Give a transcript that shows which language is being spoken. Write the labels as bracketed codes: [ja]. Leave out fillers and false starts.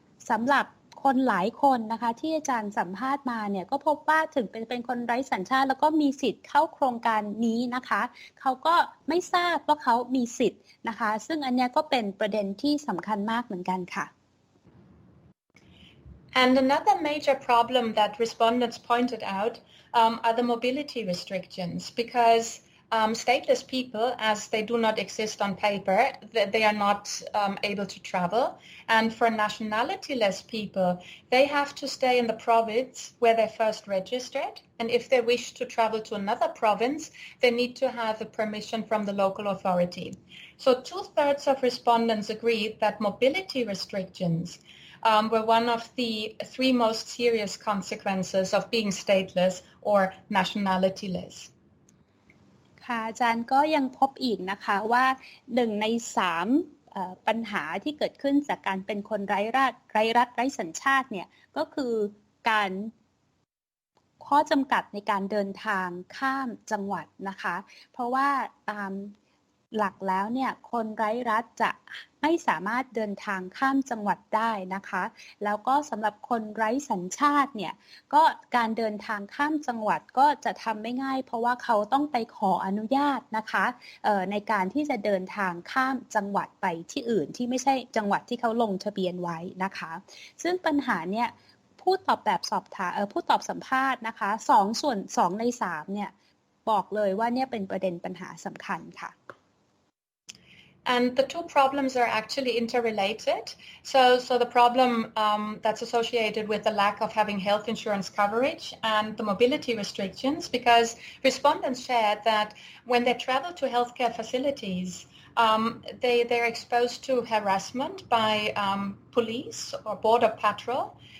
[th] สำหรับคนหลายคนนะคะที่อาจารย์สัมภาษณ์มาเนี่ยก็พบว่าถึงเป็นคนไร้สัญชาติแล้วก็มีสิทธิ์เข้าโครงการนี้นะคะเขาก็ไม่ทราบว่าเขามีสิทธิ์นะคะซึ่งอันนี้ก็เป็นประเด็นที่สำคัญมากเหมือนกันค่ะ [en] And another major problem that respondents pointed out are the mobility restrictions, because stateless people, as they do not exist on paper, they are not able to travel. And for nationalityless people, they have to stay in the province where they first registered. And if they wish to travel to another province, they need to have a permission from the local authority. So 2/3 of respondents agreed that mobility restrictions were one of the 3 most serious consequences of being stateless or nationalityless. [th] ค่ะอาจารย์ก็ยังพบอีกนะคะว่า1 ใน 3ปัญหาที่เกิดขึ้นจากการเป็นคนไร้รัฐไร้สัญชาติเนี่ยก็คือการข้อจำกัดในการเดินทางข้ามจังหวัดนะคะเพราะว่าตาม หลักแล้วเนี่ยคนไร้รัฐจะไม่สามารถเดินทางข้ามจังหวัดได้นะคะแล้วก็สำหรับคนไร้สัญชาติเนี่ยก็การเดินทางข้ามจังหวัดก็จะทำไม่ง่ายเพราะว่าเขาต้องไปขออนุญาตนะคะในการที่จะเดินทางข้ามจังหวัดไปที่อื่นที่ไม่ใช่จังหวัดที่เขาลงทะเบียนไว้นะคะซึ่งปัญหาเนี่ยผู้ตอบแบบสอบถามผู้ตอบสัมภาษณ์นะคะ2 ใน 3เนี่ยบอกเลยว่าเนี่ยเป็นประเด็นปัญหาสำคัญค่ะ [en] And the 2 problems are actually interrelated. So the problem that's associated with the lack of having health insurance coverage and the mobility restrictions, because respondents shared that when they travel to healthcare facilities, they're exposed to harassment by police or border patrol.